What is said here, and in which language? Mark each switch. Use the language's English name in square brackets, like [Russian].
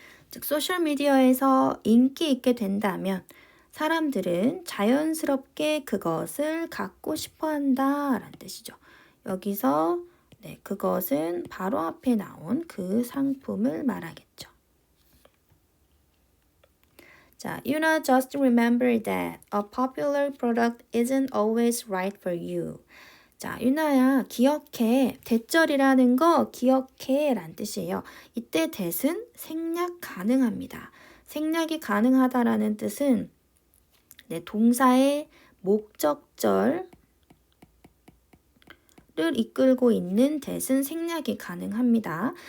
[Korean] 즉 소셜미디어에서 인기 있게 된다면 사람들은 자연스럽게 그것을 갖고 싶어 한다라는 뜻이죠. 여기서 그것은 바로 앞에 나온 그 상품을 말하겠죠. [English] 자, just remember that a popular product isn't always right for you. [Korean] 자, 유나야, 기억해. 대절이라는 거 기억해 라는 뜻이에요. 이때 that은 생략 가능합니다. 생략이 가능하다라는 뜻은 동사의 목적절을 이끌고 있는 that은 생략이 가능합니다.